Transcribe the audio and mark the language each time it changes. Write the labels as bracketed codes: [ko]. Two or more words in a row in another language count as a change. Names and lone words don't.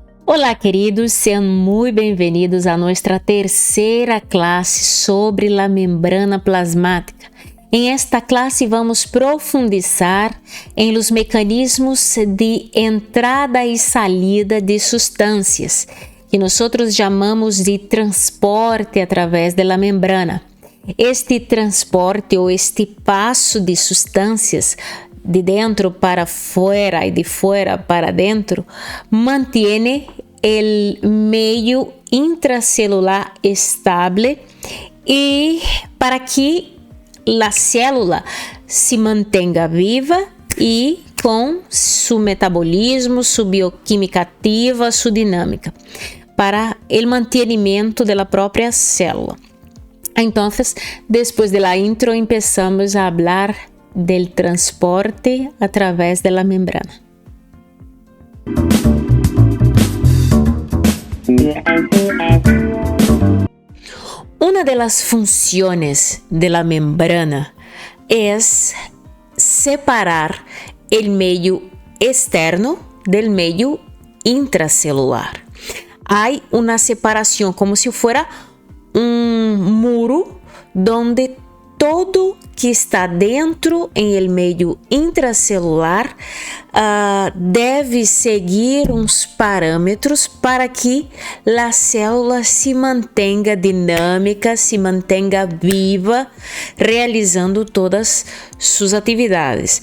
[pt] Olá, queridos, sejam muito bem-vindos a nossa terceira classe sobre a membrana plasmática. Em esta classe vamos profundizar em los mecanismos de entrada e saída de substâncias, que nós chamamos de transporte através da membrana. Este transporte ou este passo de substâncias de dentro para fora e de fora para dentro mantém o meio intracelular estável e para que a célula se mantenha viva e com seu metabolismo, sua bioquímica ativa, sua dinâmica, para o mantenimento da própria célula. Então, depois da intro, começamos a falar [es] del transporte a través de la membrana. Una de las funciones de la membrana es separar el medio externo del medio intracelular. Hay una separación como si fuera un muro donde todo que está dentro [pt] em el meio intracelular deve seguir uns parâmetros para que a célula se mantenha dinâmica, se mantenha viva, realizando todas suas atividades.